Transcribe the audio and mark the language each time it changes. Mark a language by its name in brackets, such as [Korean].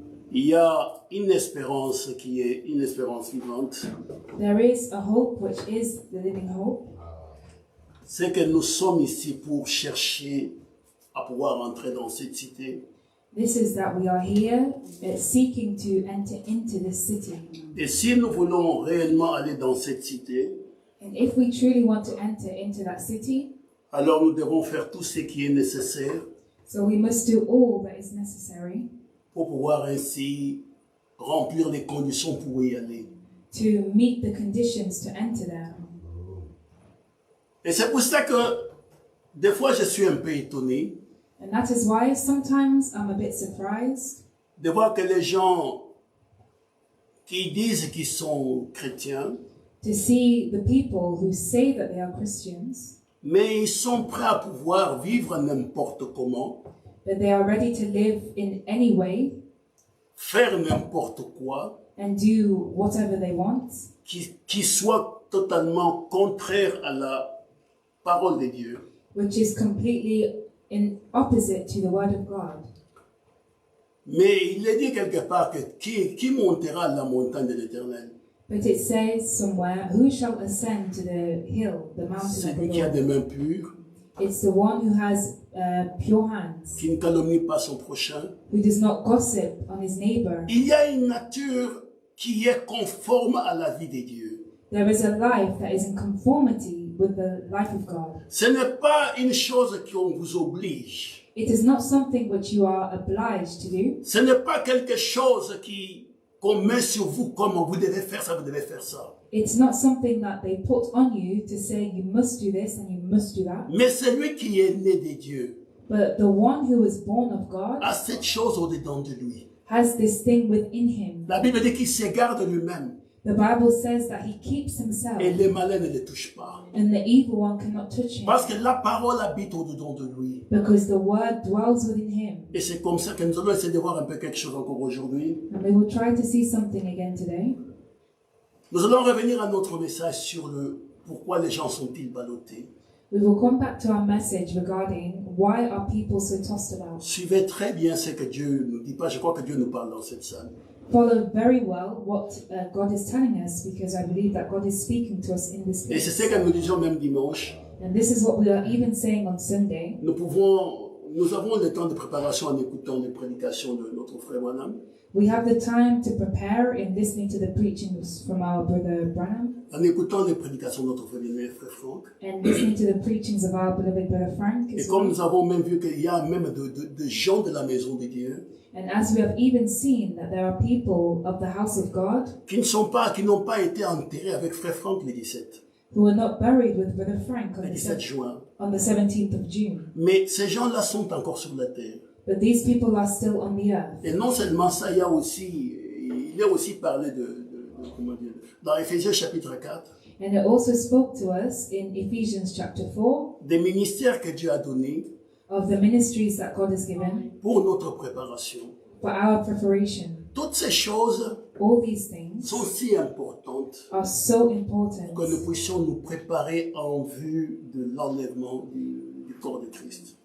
[French] Il y a une espérance qui est une espérance vivante. [English] There is a hope which is the living hope. [French] C'est que nous sommes ici pour chercher à pouvoir entrer dans cette cité. [English] This is that we are here seeking to enter into this city. [French] Et si nous voulons réellement aller dans cette cité, [English] And if we truly want to enter into that city, [French] alors nous devons faire tout ce qui est nécessaire [English] so we must do all that is necessary [French] pour pouvoir ainsi remplir les conditions pour y aller. [English] to meet the conditions to enter there. [French] Et c'est pour ça que des fois je suis un peu étonné [English] And that is why sometimes I'm a bit surprised [French] de voir que les gens qui disent qu'ils sont chrétiens, [English] to see the people who say that they are Christians, [French] mais ils sont prêts à pouvoir vivre n'importe comment, [English] that they are ready to live in any way [French] faire n'importe quoi, [English] and do whatever they want, [French] qui soit totalement contraire à la parole de Dieu. [English] which is completely in opposite to the word of God. [French] Mais il est dit quelque part que qui montera à la montagne de l'Éternel? [English] But it says somewhere, who shall ascend to the hill, the mountain of [French] Celui [English] the [French] qui a [English] Lord? [French] des mains pures, [English] It's the one who has pure hands, [French] qui ne calomnie pas son prochain. [English] who does not gossip on his neighbor. [French] Il y a une nature qui est conforme à la vie de Dieu. [English] There is a life that is in conformity with the life of God. [French] Ce n'est pas une chose qu'on vous oblige. [English] It is not something which you are obliged to do. [French] Ce n'est pas quelque chose qu'on met sur vous comme vous devez faire ça, vous devez faire ça. [English] It's not something that they put on you to say you must do this and you must do that. [French] Mais celui qui est né de Dieu [English] But the one who is born of God [French] a cette chose au-dedans de lui. [English] has this thing within him. [French] La Bible dit qu'il se garde lui-même [English] The Bible says that he keeps himself [French] et les malins ne le touchent pas. [English] and the evil one cannot touch him [French] Parce que la parole habite au-dedans de lui. [English] because the word dwells within him. [French] Et c'est comme ça que nous allons essayer de voir un peu quelque chose encore aujourd'hui. [English] And we will try to see something again today. [French] Nous allons revenir à notre message sur le pourquoi les gens sont-ils ballottés. [English] We will come back to our message regarding why are people so tossed about. [French] Suivez très bien ce que Dieu nous dit. Pas, je crois que Dieu nous parle dans cette salle. [English] Follow very well what God is telling us, because I believe that God is speaking to us in this [French] Et c'est [English] place. [French] ce que nous disons même dimanche. [English] And this is what we are even saying on Sunday. [French] Nous avons le temps de préparation en écoutant les prédications de notre frère Branham, [English] We have the time to prepare in listening to the preachings from our brother Branham [French] en écoutant les prédications de notre frère aimé, frère Franck. [English] and listening to the preachings of our beloved brother Frank [French] Et comme [English] well. [French] nous avons même vu qu'il y a même de gens de la maison de Dieu [English] And as we have even seen that there are people of the house of God [French] qui n'ont pas été enterrés avec frère Franck le 17 [English] who were not buried with brother Frank [French] le 17 juin. [English] on the 17th of June. [French] Mais ces gens-là sont encore sur la terre. [English] But these people are still on the earth. [French] Et non seulement ça, il est aussi parlé comment dire, dans Éphésiens chapitre 4, [English] And it also spoke to us in Ephesians chapter 4 [French] des ministères que Dieu a donnés [English] of the ministries that God has given [French] pour notre préparation. [English] for our preparation. [French] Toutes ces choses [English] All these things [French] sont si importantes [English] are so important [French] que nous puissions nous préparer en vue de l'enlèvement du corps de Christ.